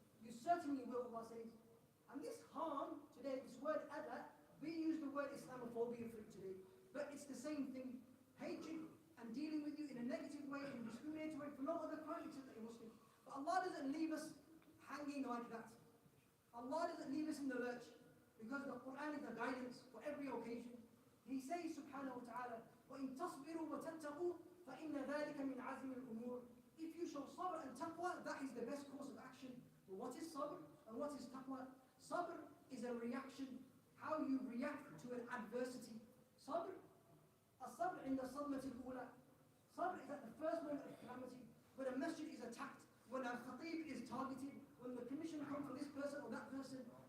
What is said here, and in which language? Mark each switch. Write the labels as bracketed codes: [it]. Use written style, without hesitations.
[en] You certainly will, Allah says. And this harm, today, this word adha, we use the word Islamophobia for it today. But it's the same thing. Hatred and dealing with you in a negative way, in a discriminatory way, for no other crime except that you're Muslim. But Allah doesn't leave us hanging like that. Allah doesn't leave us in the lurch, because the Quran is the guidance for every occasion. He says subhanahu wa ta'ala, [ar] وَإِن تَصْبِرُوا وَتَتَّقُوا فَإِنَّ ذَلِكَ مِنْ عَزْمِ الْأُمُورِ. [en] If you show sabr and taqwa, that is the best course of action. But what is sabr and what is taqwa? Sabr is a reaction, how you react to an adversity. Sabr, [ar] as-sabr inda sadmati al-ula. [en] Sabr is at the first moment of calamity, when a masjid is attacked, when a khatib is targeted, person or that person?